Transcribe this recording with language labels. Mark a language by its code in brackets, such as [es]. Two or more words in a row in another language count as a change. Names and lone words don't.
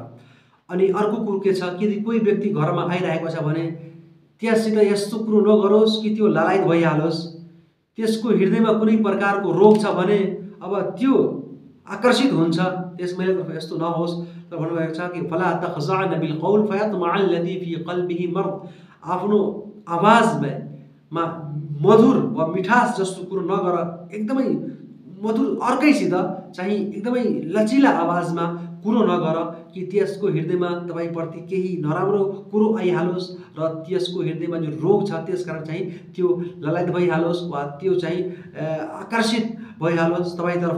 [ne] अनि अर्को कुरो के छ कि यदि कोही व्यक्ति घरमा आइरहेको छ भने त्यससित यस्तो कुरो नगरोस् कि त्यो लालायत भइहालोस्। त्यसको हृदयमा कुनै प्रकारको रोग छ भने अब त्यो आकर्षित हुन्छ, त्यस महिलातर्फ यस्तो नहोस्। र भन्नुभएको छ कि [ar] فلا تخضعن بالقول فيطمع الذي في قلبه مرض, [ne] आफ्नो आवाजमा मधुर वा मिठास जस्तो कुरो नगर, एकदमै मधुर अर्कैसित चाहिँ एकदमै लचिला आवाजमा कुरो नगर कि त्यसको हृदयमा तपाईँप्रति केही नराम्रो कुरो आइहालोस् र त्यसको हृदयमा जो रोग छ त्यसकारण चाहिँ त्यो ललायत भइहालोस् वा त्यो चाहिँ आकर्षित भइहालोस् तपाईँतर्फ।